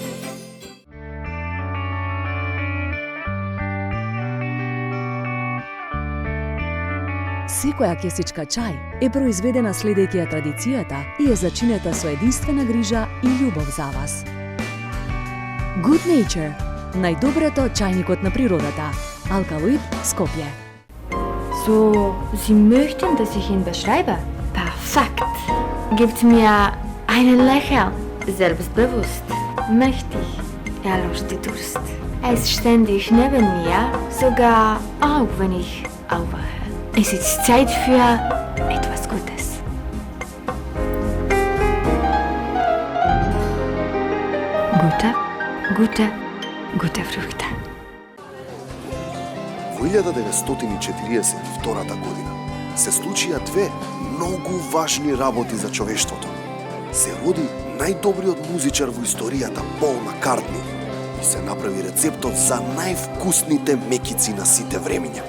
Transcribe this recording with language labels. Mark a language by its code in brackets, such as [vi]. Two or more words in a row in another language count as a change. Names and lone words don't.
[mk] Секоја кесичка чај е произведена следејќи ја традицијата и е зачинета со единствена грижа и љубов за вас. Good Nature – најдоброто чајникот на природата. Алкалоид, Скопје. [de] So, Sie möchten, dass ich ihn beschreibe? Perfekt. Gibt mir einen Lächeln. Selbstbewusst. Mächtig. Er löscht die Durst. Er ist ständig neben mir, sogar auch wenn ich aufwache. Es ist Zeit für etwas Gutes. Gute Früchte. [mk] Во 1942 година се случија две многу важни работи за човештвото. Се роди најдобриот музичар во историјата Пол Маккартни и се направи рецептот за највкусните мекици на сите времиња.